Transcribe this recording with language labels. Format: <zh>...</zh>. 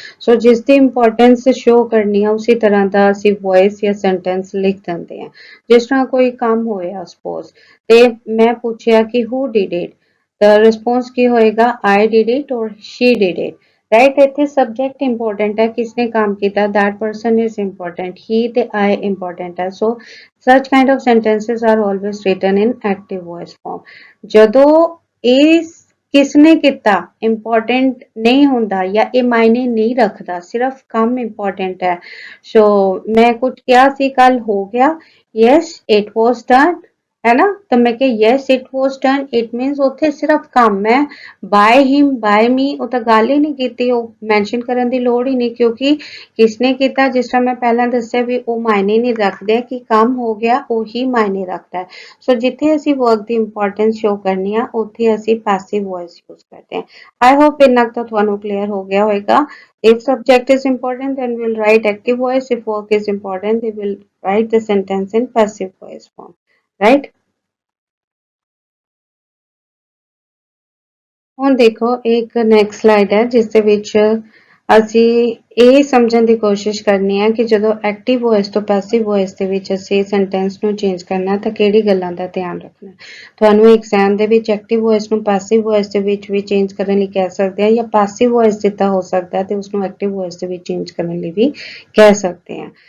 <pa>ਸੋ ਜਿਸ ਦੀ importance show ਕਰਨੀ ਆ ਉਸੇ ਤਰ੍ਹਾਂ ਦਾ ਅਸੀਂ ਵੌਇਸ ਜਾਂ ਸੈਂਟੈਂਸ ਲਿਖ ਦਿੰਦੇ ਆ। ਜਿਸ ਤਰ੍ਹਾਂ ਕੋਈ ਕੰਮ ਹੋਇਆ ਸਪੋਜ਼ ਤੇ ਮੈਂ ਪੁੱਛਿਆ ਕਿ</pa> <en>who did it,</en> <pa>ਤਾਂ ਰਿਸਪੌਂਸ ਕੀ ਹੋਏਗਾ,</pa> <en>I did it or she did it.</en> <pa>ਰਾਈਟ, ਇੱਥੇ ਸਬਜੈਕਟ ਇੰਪੋਰਟੈਂਟ ਹੈ, ਕਿਸਨੇ ਕੰਮ ਕੀਤਾ,</pa> <en>that person is important, he</en> <pa>ਤੇ I important ਹੈ।</pa> <en>So such kind of sentences are always written in active voice form।</en> <pa>ਜਦੋਂ ਇਹ ਕਿਸਨੇ ਕੀਤਾ ਇੰਪੋਰਟੈਂਟ ਨਹੀਂ ਹੁੰਦਾ ਜਾਂ ਇਹ ਮਾਇਨੇ ਨਹੀਂ ਰੱਖਦਾ, ਸਿਰਫ ਕੰਮ ਇੰਪੋਰਟੈਂਟ ਹੈ। ਸੋ ਮੈਂ ਕੁਝ ਕਿਹਾ ਸੀ ਕੱਲ ਹੋ ਗਿਆ,</pa> <en>yes it was done,</en> <hi>है ना, तो मैं कि</hi> <en>yes it was done, it means</en> <pa>ਉੱਥੇ ਸਿਰਫ ਕੰਮ ਹੈ।</pa> <en>by him by me</en> <pa>ਉਹ ਤਾਂ ਗੱਲ ਹੀ ਨਹੀਂ ਕੀਤੀ, ਉਹ ਮੈਂਸ਼ਨ ਕਰਨ ਦੀ ਲੋੜ ਹੀ ਨਹੀਂ ਕਿਉਂਕਿ ਕਿਸਨੇ ਕੀਤਾ, ਜਿਸ ਤਰ੍ਹਾਂ ਮੈਂ ਪਹਿਲਾਂ ਦੱਸਿਆ ਵੀ ਉਹ ਮਾਇਨੇ ਨਹੀਂ ਰੱਖਦੇ ਕਿ ਕੰਮ ਹੋ ਗਿਆ ਉਹੀ ਮਾਇਨੇ ਰੱਖਦਾ ਹੈ। ਸੋ ਜਿੱਥੇ ਅਸੀਂ ਵਰਕ ਦੀ ਇੰਪੋਰਟੈਂਸ ਸ਼ੋ ਕਰਨੀ ਆ ਉੱਥੇ ਅਸੀਂ ਪੈਸਿਵ ਵੌਇਸ ਯੂਜ਼ ਕਰਦੇ ਹਾਂ।</pa> <en>I hope</en> <pa>ਇੰਨਾ ਕੁ ਤਾਂ ਤੁਹਾਨੂੰ ਕਲੀਅਰ ਹੋ ਗਿਆ ਹੋਏਗਾ।</pa> <en>If subject is important, then we'll write active voice. If work is important, they will write the sentence in passive voice form. Right?</en> <pa>ਹੁਣ ਦੇਖੋ ਇੱਕ ਨੈਕਸਟ ਸਲਾਈਡ ਹੈ ਜਿਸ ਦੇ ਵਿੱਚ ਅਸੀਂ ਇਹ ਸਮਝਣ ਦੀ ਕੋਸ਼ਿਸ਼ ਕਰਨੀ ਹੈ ਕਿ ਜਦੋਂ ਐਕਟਿਵ ਵੌਇਸ ਤੋਂ ਪੈਸਿਵ ਵੌਇਸ ਦੇ ਵਿੱਚ ਅਸੀਂ ਸੈਂਟੈਂਸ ਨੂੰ ਚੇਂਜ ਕਰਨਾ ਤਾਂ ਕਿਹੜੀ ਗੱਲਾਂ ਦਾ ਧਿਆਨ ਰੱਖਣਾ। ਤੁਹਾਨੂੰ ਐਗਜ਼ਾਮ ਦੇ ਵਿੱਚ ਐਕਟਿਵ ਵੌਇਸ ਨੂੰ ਪੈਸਿਵ ਵੌਇਸ ਦੇ ਵਿੱਚ ਵੀ ਚੇਂਜ ਕਰਨ ਲਈ ਕਹਿ ਸਕਦੇ ਆ ਜਾਂ ਪੈਸਿਵ ਵੌਇਸ ਜਿੱਦਾਂ ਹੋ ਸਕਦਾ ਤੇ ਉਸਨੂੰ ਐਕਟਿਵ ਵੌਇਸ ਦੇ ਵਿੱਚ ਚੇਂਜ ਕਰਨ ਲਈ ਵੀ ਕਹਿ ਸਕਦੇ ਆ।</pa>